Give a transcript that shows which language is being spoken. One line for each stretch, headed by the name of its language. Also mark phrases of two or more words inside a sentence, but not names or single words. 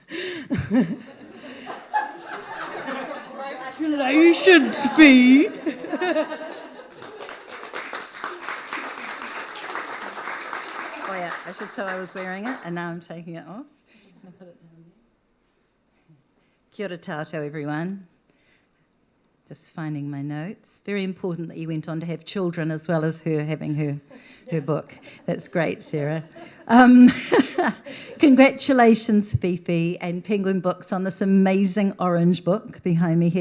English: Congratulations, Fi. Oh yeah, I should say I was wearing it and now I'm taking it off. I'll put it down there.
Māori: Kia ora tātou,
English: everyone. Just finding my notes. Very important that you went on to have children as well as her having her book. That's great, Sarah. Congratulations, Fifi and Penguin Books, on this amazing orange book behind me here.